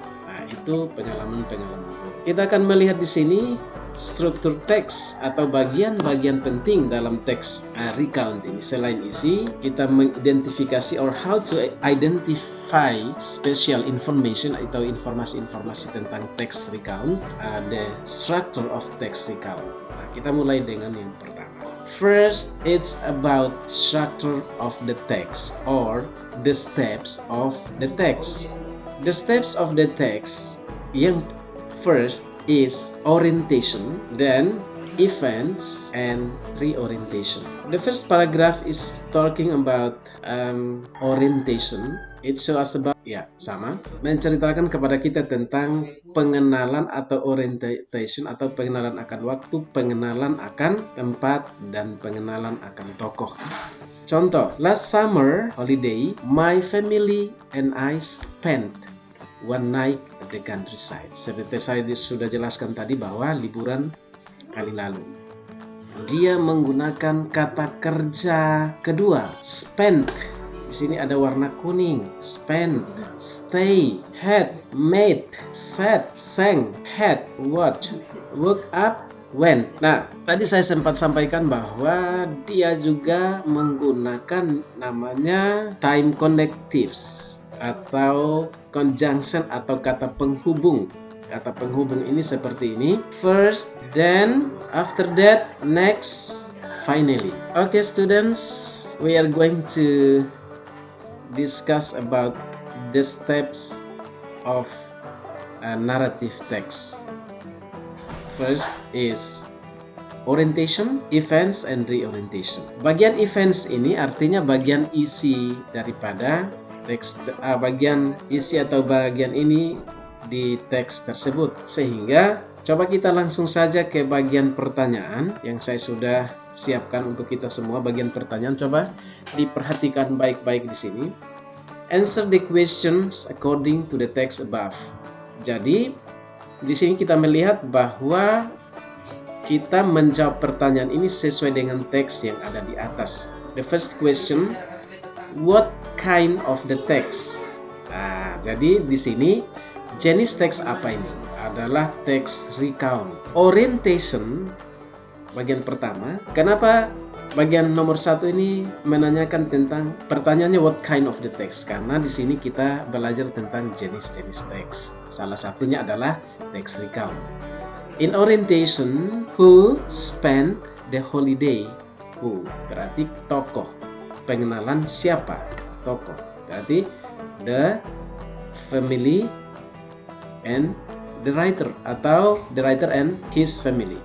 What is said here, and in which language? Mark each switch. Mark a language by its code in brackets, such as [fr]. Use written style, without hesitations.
[id] Nah, itu pengalaman-pengalaman buruk. Kita akan melihat di sini struktur teks atau bagian-bagian penting dalam teks recount ini. Selain isi, kita mengidentifikasi [en] or how to identify special information [id] atau informasi-informasi tentang teks [en] recount, the structure of text recount. [id] Nah, kita mulai dengan yang pertama. [en] First, it's about structure of the text or the steps of the text. The steps of the text, [id] yang [en] first is orientation, then events and reorientation. The first paragraph is talking about orientation. It shows about, [id] ya sama, menceritakan kepada kita tentang pengenalan atau orientation atau pengenalan akan waktu, pengenalan akan tempat, dan pengenalan akan tokoh. Contoh, [en] last summer holiday, my family and I spent one night at the countryside. [id] Seperti saya sudah jelaskan tadi bahwa liburan kali lalu. Dia menggunakan kata kerja kedua, spent. Di sini ada warna kuning. [en] Spent, stay, had, made, sat, sang, had, watch, woke up, went. [id] Nah, tadi saya sempat sampaikan bahwa dia juga menggunakan namanya time connectives atau conjunction atau kata penghubung. Kata penghubung ini seperti ini. [en] First, then, after that, next, finally. Okay students, we are going to discuss about the steps of a narrative text. First is orientation, events, and reorientation. [id] Bagian events ini artinya bagian isi daripada teks, bagian isi atau bagian ini di teks tersebut. Sehingga coba kita langsung saja ke bagian pertanyaan yang saya sudah siapkan untuk kita semua. Bagian pertanyaan coba diperhatikan baik-baik di sini. [en] Answer the questions according to the text above. [id] Jadi di sini kita melihat bahwa kita menjawab pertanyaan ini sesuai dengan teks yang ada di atas. [en] The first question, what kind of the text? [id] Nah, jadi di sini jenis teks apa ini? Adalah teks recount. Orientation bagian pertama. Kenapa bagian nomor 1 ini menanyakan tentang pertanyaannya [en] what kind of the text? [id] Karena di sini kita belajar tentang jenis-jenis teks. Salah satunya adalah teks recount. [en] In orientation, who spent the holiday? [id] Who berarti tokoh. Pengenalan siapa? Tokoh. Berarti [en] the family and the writer [id] atau [en] the writer and his family.